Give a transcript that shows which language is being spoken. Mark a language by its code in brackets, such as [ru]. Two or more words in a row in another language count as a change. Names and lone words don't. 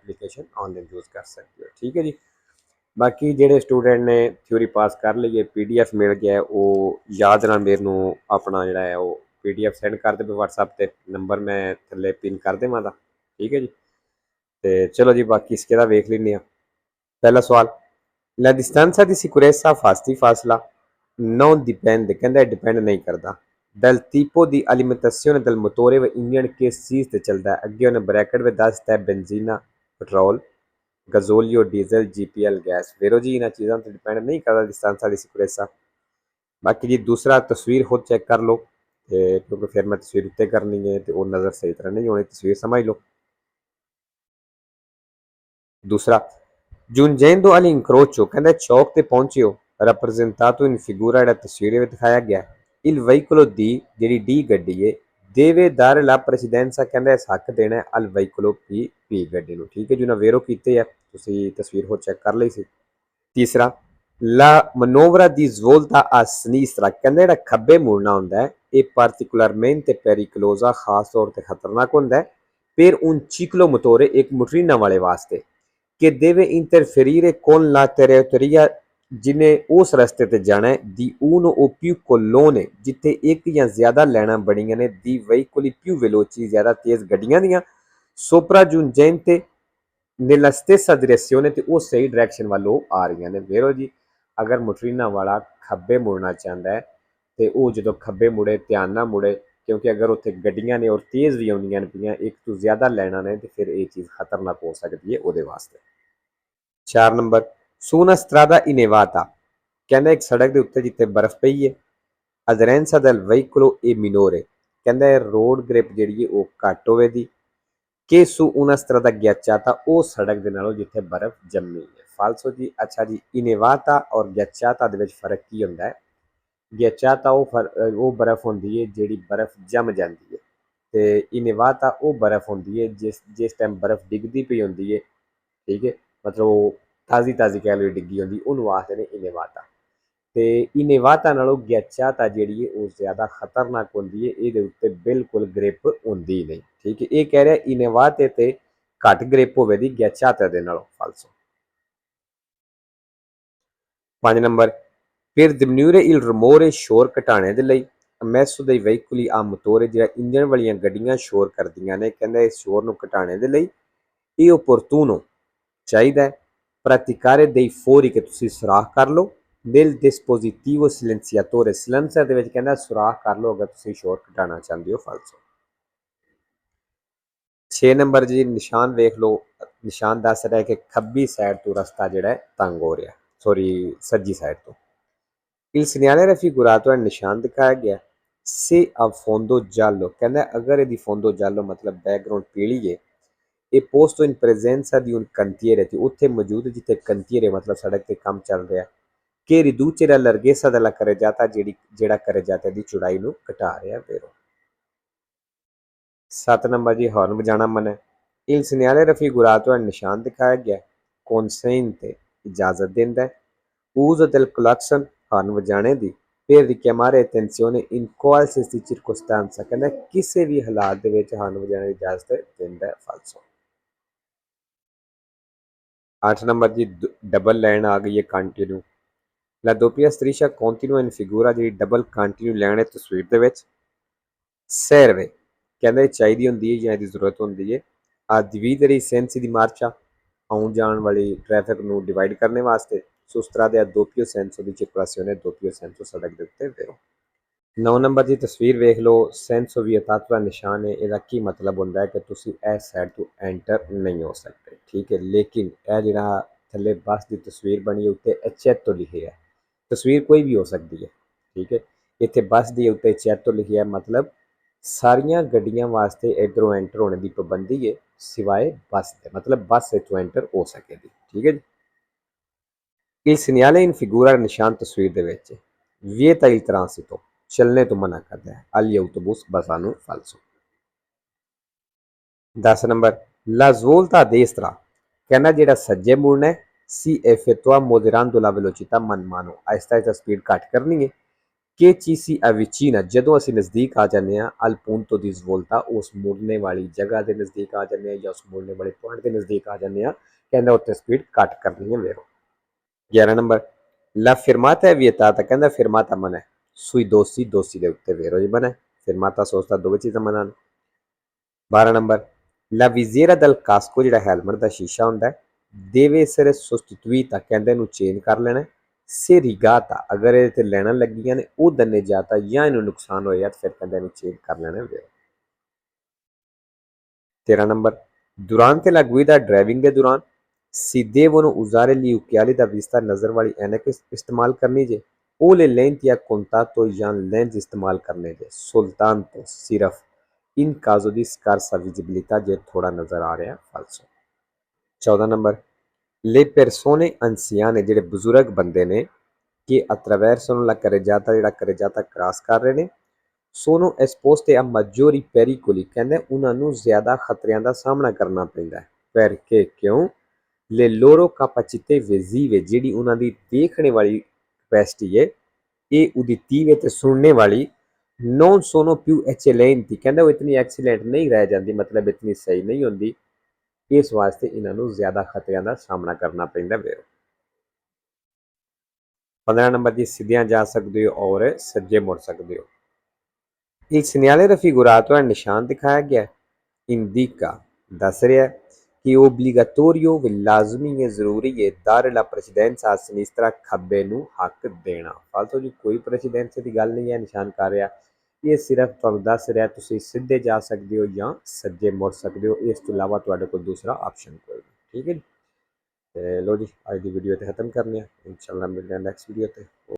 [en] application online use [pa] ਕਰ ਸਕਦੇ ਹੋ ਠੀਕ ਹੈ ਜੀ ਬਾਕੀ ਜਿਹੜੇ ਸਟੂਡੈਂਟ ਨੇ ਥਿਊਰੀ ਪਾਸ ਕਰ ਲਈ ਹੈ PDF ਮਿਲ ਗਿਆ ਹੈ ਉਹ ਯਾਦ ਨਾਲ ਮੇਰੇ ਨੂੰ ਅਪਣਾ ਜਿਹੜਾ ਹੈ ਉਹ PDF ਸੈਂਡ ਕਰ ਦੇ WhatsApp ਤੇ ਨੰਬਰ ਮੈਂ ਥੱਲੇ ਪਿੰਨ ਕਰ ਦੇਵਾਂ ਦਾ ਠੀਕ ਹੈ ਜੀ ਤੋ ਚਲੋ ਜੀ ਬਾਕੀ ਇਸਕੇ ਦਾ ਵੇਖ ਲੈਂਨੇ ਆਂ ਪਹਿਲਾ ਸਵਾਲ [it] La distanza di sicurezza fasti fasla non dipende, [pa] ਕਹਿਤਾ ਡਿਪੈਂਡ ਨਹੀਂ ਕਰਤਾ [it] dal tipo di alimentazione del motore [pa] ਵ ਇੰਜਨ ਕਿਸ ਚੀਜ਼ ਤੇ ਚੱਲਦਾ ਹੈ ਅੱਗੇ ਉਨ੍ਹੇਂ ਬ੍ਰੈਕਟ ਮੇਂ ਦੱਸਦਾ ਹੈ ਬੇਂਜ਼ੀਨਾ ਪੈਟਰੋਲ ਗਜ਼ੋਲੀਓ ਡੀਜ਼ਲ GPL ਗੈਸ ਵੇਰੋ ਜੀ ਇਨ੍ਹਾਂ ਚੀਜ਼ਾਂ ਤੇ ਡਿਪੈਂਡ ਨਹੀਂ ਕਰਤਾ [it] distanza di sicurezza [pa] ਬਾਕੀ ਜੀ ਦੂਜਾ ਤਸਵੀਰ ਖੁਦ ਚੈੱਕ ਕਰ ਲੋ ਕਿਉਂਕਿ ਫਿਰ ਮੈਂ ਤਸਵੀਰ ਉੱਤੇ ਕਰਨੀ ਹੈ ਤੋ ਉਹ ਨਜ਼ਰ ਸਹੀ ਤਰ੍ਹਾਂ ਨਹੀਂ ਹੋਣੀ ਤਸਵੀਰ ਸਮਝ ਲੋ [it] दूसरा Giungendo all'incrocio, [pa] कहता चौक ते पहुंचे हो [it] rappresentato in figura [pa] ਜਿਹੜਾ ਤਸਵੀਰ ਵਿੱਚ ਦਿਖਾਇਆ ਗਿਆ [it] il veicolo D [pa] ਜਿਹੜੀ D ਗੱਡੀ ਹੈ [it] deve dare la precedenza [pa] ਕਹਿੰਦਾ ਇਸ ਹੱਕ ਦੇਣਾ ਹੈ [it] al veicolo P [pa] ਗੱਡੀ ਨੂੰ ਠੀਕ ਹੈ ਜੀ ਉਹਨਾਂ ਵੇਰੋ ਕੀਤੇ ਆ ਤੁਸੀਂ ਤਸਵੀਰ ਹੋ ਚੈੱਕ ਕਰ ਲਈ ਸੀ ਤੀਸਰਾ [it] la manovra di svolta a sinistra [pa] ਕਹਿੰਦਾ ਜਿਹੜਾ ਖੱਬੇ ਮੁੜਨਾ ਹੁੰਦਾ ਹੈ ਇਹ [it] particolarmente pericolosa [pa] ਖਾਸ ਤੌਰ ਤੇ ਖਤਰਨਾਕ ਹੁੰਦਾ ਹੈ [it] per un ciclomotore [pa] ਇੱਕ ਮੋਟਰੀਨਾ ਵਾਲੇ ਵਾਸਤੇ [it] che deve interferire con la teoria [pa] ਜਿਹਨੇ ਉਸ ਰਸਤੇ ਤੇ ਜਾਣਾ ਹੈ [it] di uno o più colonne [pa] ਜਿੱਥੇ ਇੱਕ ਜਾਂ ਜ਼ਿਆਦਾ ਲਾਈਨਾਂ ਬਣੀਆਂ ਨੇ [it] di veicoli più veloci [pa] ਜ਼ਿਆਦਾ ਤੇਜ਼ ਗੱਡੀਆਂ ਦੀਆਂ [it] sopraggiungente nella stessa direzione [pa] ਤੇ ਉਹ ਸਹੀ ਡਾਇਰੈਕਸ਼ਨ ਵੱਲੋਂ ਆ ਰਹੀਆਂ ਨੇ ਵੇਰੋ ਜੀ ਅਗਰ ਮੋਟਰੀਨਾ ਵਾਲਾ ਖੱਬੇ ਮੁੜਨਾ ਚਾਹੁੰਦਾ ਹੈ ਤੇ ਉਹ ਜਦੋਂ ਖੱਬੇ ਮੁੜੇ ਧਿਆਨ ਨਾਲ ਮੁੜੇ ਕਿਉਂਕਿ ਅਗਰ ਉੱਥੇ ਗੱਡੀਆਂ ਨੇ ਔਰ ਤੇਜ਼ ਵੀ ਆਉਂਦੀਆਂ ਨੇ ਪਈਆਂ ਇੱਕ ਤੋਂ ਜ਼ਿਆਦਾ ਲਾਈਨਾਂ ਨੇ ਤੇ ਫਿਰ ਇਹ ਚੀਜ਼ ਖਤਰਨਾਕ ਹੋ ਸਕਦੀ ਹੈ ਉਹਦੇ ਵਾਸਤੇ 4 ਨੰਬਰ [it] su una strada innevata [pa] ਕਹਿੰਦਾ ਇੱਕ ਸੜਕ ਦੇ ਉੱਤੇ ਜਿੱਥੇ ਬਰਫ਼ ਪਈ ਹੈ [it] aderenza del veicolo è minore [pa] ਕਹਿੰਦਾ [en] road grip [pa] ਜਿਹੜੀ ਹੈ ਉਹ ਘੱਟ ਹੋਵੇਗੀ ਕਿ [it] su una strada ghiacciata [pa] ਉਹ ਸੜਕ ਦੇ ਨਾਲੋਂ ਜਿੱਥੇ ਬਰਫ਼ ਜੰਮੀ ਹੈ ਫਾਲਸੋ ਜੀ ਅੱਛਾ ਜੀ innevata ਔਰ ghiacciata ਦੇ ਵਿੱਚ ਫਰਕ ਕੀ ਹੁੰਦਾ ਹੈ ghiacciata ਉਹ ਬਰਫ਼ ਹੁੰਦੀ ਹੈ ਜਿਹੜੀ ਬਰਫ਼ ਜੰਮ ਜਾਂਦੀ ਹੈ ਤੇ innevata ਉਹ ਬਰਫ਼ ਹੁੰਦੀ ਹੈ ਜਿਸ ਟਾਈਮ ਬਰਫ਼ ਡਿੱਗਦੀ ਪਈ ਹੁੰਦੀ ਹੈ ਠੀਕ ਹੈ ਮਤਲਬ ਉਹ ਤਾਜ਼ੀ ਤਾਜ਼ੀ ਕਹਿ ਲਓ ਡਿੱਗੀ ਹੁੰਦੀ ਉਹਨੂੰ ਆਖਦੇ ਨੇ ਇਨੇਵਾਤਾ ਤੇ ਇਨੇਵਾਤਾ ਨਾਲੋਂ ਗਿਆਚਾਤਾ ਜਿਹੜੀ ਹੈ ਉਹ ਜ਼ਿਆਦਾ ਖਤਰਨਾਕ ਹੁੰਦੀ ਹੈ ਇਹਦੇ ਉੱਤੇ ਬਿਲਕੁਲ ਗ੍ਰਿਪ ਹੁੰਦੀ ਨਹੀਂ ਠੀਕ ਹੈ ਇਹ ਕਹਿ ਰਿਹਾ ਇਨੇਵਾਤੇ ਤੇ ਘੱਟ ਗ੍ਰਿਪ ਹੋਵੇਗੀ ਗਿਆਚਾਤਾ ਦੇ ਨਾਲੋਂ ਫਾਲਸੋ 5 ਨੰਬਰ ਫਿਰ [it] diminuire il rumore [pa] ਸ਼ੋਰ ਘਟਾਣੇ ਦੇ ਲਈ [it] ammesso dei veicoli a motore [pa] ਜਿਹੜਾ ਇੰਜਨ ਵਾਲੀਆਂ ਗੱਡੀਆਂ ਸ਼ੋਰ ਕਰਦੀਆਂ ਨੇ ਕਹਿੰਦਾ ਇਸ ਸ਼ੋਰ ਨੂੰ ਘਟਾਣੇ ਦੇ ਲਈ ਇਹ opportuno ਚਾਹੀਦਾ ਹੈ [it] praticare dei fori che [pa] ਤੁਸੀਂ ਸੁਰਾਖ ਕਰ ਲਓ [it] nel dispositivo silenziatore silencer [pa] ਦੇ ਵਿੱਚ ਕਹਿੰਦਾ ਸੁਰਾਖ ਕਰ ਲਓ ਅਗਰ ਤੁਸੀਂ ਸ਼ੋਰ ਘਟਾਉਣਾ ਚਾਹੁੰਦੇ ਹੋ ਫਾਲਸੋ 6 ਨੰਬਰ ਜੀ ਨਿਸ਼ਾਨ ਵੇਖ ਲਓ ਨਿਸ਼ਾਨ ਦੱਸ ਰਿਹਾ ਕਿ ਖੱਬੀ ਸਾਈਡ ਤੋਂ ਰਸਤਾ ਜਿਹੜਾ ਹੈ ਤੰਗ ਹੋ ਰਿਹਾ ਸੌਰੀ ਸੱਜੀ ਸਾਈਡ ਤੋਂ [it] il segnale raffigurato è [pa] ਨਿਸ਼ਾਨ ਦਿਖਾਇਆ ਗਿਆ [it] se a fondo giallo [pa] ਕਹਿੰਦਾ ਅਗਰ ਇਹਦੀ [it] fondo giallo [pa] ਮਤਲਬ ਬੈਕਗ੍ਰਾਉਂਡ ਪੀਲੀ ਹੈ [it] e posto in presenza di un cantiere [pa] ਤੇ ਉੱਥੇ ਮੌਜੂਦ ਜਿੱਥੇ cantiere ਮਤਲਬ ਸੜਕ ਤੇ ਕੰਮ ਚੱਲ ਰਿਹਾ [it] che riduce la larghezza della carreggiata [pa] ਜਿਹੜਾ carreggiata ਦੀ ਚੌੜਾਈ ਨੂੰ ਘਟਾ ਰਿਹਾ vero 7 ਨੰਬਰ ਜੀ ਹਾਰਨ ਵਜਾਣਾ ਮਨਾ [it] il segnale raffigurato [pa] ਹੈ ਨਿਸ਼ਾਨ ਦਿਖਾਇਆ ਗਿਆ consente ਇਜਾਜ਼ਤ ਦਿੰਦਾ ਹੈ [it] Uso del clacson [pa] ਹਾਰਨ ਵਜਾਣੇ ਦੀ [it] per richiamare attenzione in qualsiasi circostanza [pa] ਕਹਿੰਦਾ ਕਿਸੇ ਵੀ ਹਾਲਾਤ ਦੇ ਵਿੱਚ ਹਾਰਨ ਵਜਾਣੇ ਦੀ ਇਜਾਜ਼ਤ ਦਿੰਦਾ ਹੈ ਫਾਲਸੋ। 8 ਨੰਬਰ ਜੀ [en] double line [pa] ਆ ਗਈ ਹੈ ਕੰਟੀਨਿਊ। [it] La doppia striscia continua in figura [pa] ਜਿਹੜੀ [en] double continue line [pa] ਹੈ ਤਸਵੀਰ ਦੇ ਵਿੱਚ serve ਕਹਿੰਦਾ ਇਹ ਚਾਹੀਦੀ ਹੁੰਦੀ ਹੈ ਜਾਂ ਇਹਦੀ ਜ਼ਰੂਰਤ ਹੁੰਦੀ ਹੈ [it] a dividere i sensi di marcia [pa] ਆਉਣ ਜਾਣ ਵਾਲੀ ਟ੍ਰੈਫਿਕ ਨੂੰ ਡਿਵਾਈਡ ਕਰਨ ਵਾਸਤੇ ਸੋ ਉਸ ਤਰ੍ਹਾਂ ਦੇ [it] doppio senso [pa] ਦੀ [it] circolazione doppio senso [pa] ਸੜਕ ਦੇ ਉੱਤੇ vero। 9 ਨੰਬਰ ਦੀ ਤਸਵੀਰ ਵੇਖ ਲਓ [it] senso vietato [pa] ਦਾ ਨਿਸ਼ਾਨ ਹੈ ਇਹਦਾ ਕੀ ਮਤਲਬ ਹੁੰਦਾ ਹੈ ਕਿ ਤੁਸੀਂ ਇਸ ਸਾਈਡ ਤੋਂ ਐਂਟਰ ਨਹੀਂ ਹੋ ਸਕਦੇ ਠੀਕ ਹੈ ਲੇਕਿਨ ਇਹ ਜਿਹੜਾ ਥੱਲੇ ਬੱਸ ਦੀ ਤਸਵੀਰ ਬਣੀ ਹੈ ਉੱਤੇ eccetto ਲਿਖਿਆ ਹੈ ਤਸਵੀਰ ਕੋਈ ਵੀ ਹੋ ਸਕਦੀ ਹੈ ਠੀਕ ਹੈ ਇੱਥੇ ਬੱਸ ਦੇ ਉੱਤੇ eccetto ਲਿਖਿਆ ਮਤਲਬ ਸਾਰੀਆਂ ਗੱਡੀਆਂ ਵਾਸਤੇ ਇਧਰੋਂ ਐਂਟਰ ਹੋਣੇ ਦੀ ਪਾਬੰਦੀ ਹੈ ਸਿਵਾਏ ਬੱਸ ਦੇ ਮਤਲਬ ਬੱਸ ਇੱਥੋਂ ਐਂਟਰ ਹੋ ਸਕੇਗੀ ਠੀਕ ਹੈ ਜੀ। [it] Il segnale in figura [pa] ਨਿਸ਼ਾਨ ਤਸਵੀਰ ਦੇ ਵਿੱਚ [it] vieta il transito [pa] ਚੱਲਣੇ ਤੋਂ ਮਨਾ ਕਰਦਾ ਹੈ [it] agli autobus [pa] ਬੱਸਾਂ ਨੂੰ falso। 10 ਨੰਬਰ [it] la svolta a destra [pa] ਕਹਿੰਦਾ ਜਿਹੜਾ ਸੱਜੇ ਮੁੜਨਾ ਹੈ [it] si effettua moderando la velocità man mano [pa] ਆਹਿਸਤਾ ਆਹਿਸਤਾ ਸਪੀਡ ਘੱਟ ਕਰਨੀ ਹੈ ਕਿ [it] ci si avvicina [pa] ਜਦੋਂ ਅਸੀਂ ਨਜ਼ਦੀਕ ਆ ਜਾਂਦੇ ਹਾਂ [it] al punto di svolta [pa] ਉਸ ਮੁੜਨੇ ਵਾਲੀ ਜਗ੍ਹਾ ਦੇ ਨਜ਼ਦੀਕ ਆ ਜਾਂਦੇ ਹਾਂ ਜਾਂ ਉਸ ਮੁੜਨੇ ਵਾਲੇ ਪੁਆਇੰਟ ਦੇ ਨਜ਼ਦੀਕ ਆ ਜਾਂਦੇ ਹਾਂ ਕਹਿੰਦਾ ਉੱਥੇ ਸਪੀਡ ਘੱਟ ਕਰਨੀ ਹੈ ਵੇਰੋ। 11 ਨੰਬਰ [it] la fermata è vietata [pa] ਕਹਿੰਦਾ ਫਿਰਮਾਤਾ ਮਨਾ ਹੈ sui ਦੋਸੀ ਦੇ ਉੱਤੇ ਵੇਰੋ ਜੀ ਬਣਾ [it] fermata sosta [pa] ਦੋਵੇਂ ਚੀਜ਼ਾਂ ਮਨਾ ਨੇ। 12 ਨੰਬਰ [it] la visiera del casco [pa] ਜਿਹੜਾ ਹੈਲਮਟ ਦਾ ਸ਼ੀਸ਼ਾ ਹੁੰਦਾ ਹੈ [it] deve essere sostituita [pa] ਕਹਿੰਦੇ ਇਹਨੂੰ ਚੇਂਜ ਕਰ ਲੈਣਾ [it] se rigata [pa] ਅਗਰ ਇਹ ਤੇ ਲੈਣਾ ਲੱਗੀਆਂ ਨੇ ਉਹ danneggiata ਜਾਂ ਇਹਨੂੰ ਨੁਕਸਾਨ ਹੋਇਆ ਤਾਂ ਫਿਰ ਕਹਿੰਦੇ ਇਹਨੂੰ ਚੇਂਜ ਕਰ ਲੈਣਾ ਵੇਰੋ। 13 ਨੰਬਰ [it] durante la guida [pa] ਡਰਾਈਵਿੰਗ ਦੇ ਦੌਰਾਨ [it] si devono usare gli occhiali da vista [pa] ਨਜ਼ਰ ਵਾਲੀ ਐਨਕ ਇਸਤੇਮਾਲ ਕਰਨੀ ਜੇ ਉਹ [it] le lenti a contatto [pa] ਜਾਂ ਲੈਂਸ ਇਸਤੇਮਾਲ ਕਰਨੇ ਜੇ soltanto ਸਿਰਫ [it] in caso di scarsa visibilità [pa] ਜੇ ਥੋੜਾ ਨਜ਼ਰ ਆ ਰਿਹਾ falso। 14 ਨੰਬਰ [it] le persone anziane [pa] ਜਿਹੜੇ ਬਜ਼ੁਰਗ ਬੰਦੇ ਨੇ [it] che attraversano la carreggiata [pa] ਜਿਹੜਾ carreggiata ਕ੍ਰਾਸ ਕਰ ਰਹੇ ਨੇ [it] sono esposte a maggiori pericoli [pa] ਕਹਿੰਦੇ ਉਹਨਾਂ ਨੂੰ ਜ਼ਿਆਦਾ ਖਤਰਿਆਂ ਦਾ ਸਾਹਮਣਾ ਕਰਨਾ ਪੈਂਦਾ ਹੈ perché ਕਿਉਂ [it] le loro capacità visive [pa] ਜਿਹੜੀ ਉਹਨਾਂ ਦੀ ਦੇਖਣੇ ਵਾਲੀ ਕਪੈਸਿਟੀ ਹੈ ਇਹ ਉਦਿਤਿਵ ਤੇ ਸੁਣਨੇ ਵਾਲੀ [it] non sono più eccellenti [pa] ਕਹਿੰਦੇ ਉਹ ਇਤਨੀ ਐਕਸੀਲੈਂਟ ਨਹੀਂ ਰਹਿ ਜਾਂਦੀ ਮਤਲਬ ਇਤਨੀ ਸਹੀ ਨਹੀਂ ਹੁੰਦੀ ਇਸ ਵਾਸਤੇ ਇਹਨਾਂ ਨੂੰ ਜ਼ਿਆਦਾ ਖਤਰਿਆਂ ਦਾ ਸਾਹਮਣਾ ਕਰਨਾ ਪੈਂਦਾ ਵੇਰੋ। 15 ਨੰਬਰ ਦੀ ਸਿੱਧਿਆਂ ਜਾ ਸਕਦੇ ਹੋ ਔਰ ਸੱਜੇ ਮੁੜ ਸਕਦੇ ਹੋ। [it] Il segnale raffigurato è [pa] ਨਿਸ਼ਾਨ ਦਿਖਾਇਆ ਗਿਆ indica ਦੱਸ ਰਿਹਾ ਕਿ obbligatorio ਲਾਜ਼ਮੀ ਹੈ ਜ਼ਰੂਰੀ ਹੈ [it] dare la precedenza a sinistra [pa] ਖੱਬੇ ਨੂੰ ਹੱਕ ਦੇਣਾ ਫਾਲਤੂ ਜੀ ਕੋਈ ਪ੍ਰੈਸੀਡੈਂਸੀ ਦੀ ਗੱਲ ਨਹੀਂ ਹੈ ਨਿਸ਼ਾਨ ਕਰ ਰਿਹਾ ਇਹ ਸਿਰਫ ਤੁਹਾਨੂੰ ਦੱਸ ਰਿਹਾ ਤੁਸੀਂ ਸਿੱਧੇ ਜਾ ਸਕਦੇ ਹੋ ਜਾਂ ਸੱਜੇ ਮੁੜ ਸਕਦੇ ਹੋ ਇਸ ਤੋਂ ਇਲਾਵਾ ਤੁਹਾਡੇ ਕੋਲ ਦੂਸਰਾ ਆਪਸ਼ਨ ਕੋਈ ਨਹੀਂ ਠੀਕ ਹੈ ਜੀ। ਤੇ ਲੋ ਜੀ ਅੱਜ ਦੀ ਵੀਡੀਓ ਤੇ ਖਤਮ ਕਰਨੀ ਹੈ ਇਨਸ਼ਾਅੱਲਾ ਮਿਲਦੇ ਹਾਂ [en] next video [pa] ਤੇ।